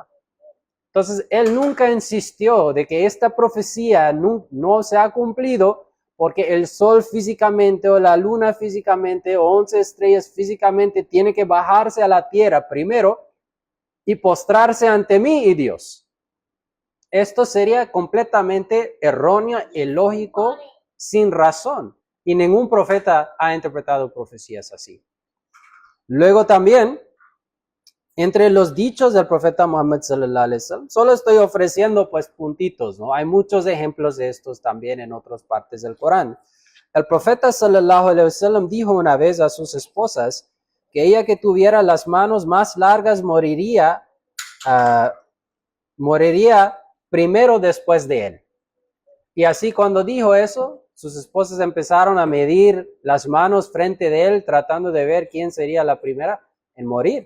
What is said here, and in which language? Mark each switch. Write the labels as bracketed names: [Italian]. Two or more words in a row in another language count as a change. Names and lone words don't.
[Spanish] Entonces, él nunca insistió de que esta profecía no se ha cumplido porque el sol físicamente o la luna físicamente o 11 estrellas físicamente tiene que bajarse a la tierra primero y postrarse ante mí y Dios. Esto sería completamente erróneo, ilógico, sin razón. Y ningún profeta ha interpretado profecías así. Luego también, entre los dichos del profeta Muhammad [Arabic] صلى الله عليه وسلم, [Spanish] solo estoy ofreciendo pues puntitos, ¿no? Hay muchos ejemplos de estos también en otras partes del Corán. El profeta [Arabic] صلى الله عليه وسلم [Spanish] dijo una vez a sus esposas que ella que tuviera las manos más largas moriría primero después de él. Y así cuando dijo eso, sus esposas empezaron a medir las manos frente de él, tratando de ver quién sería la primera en morir.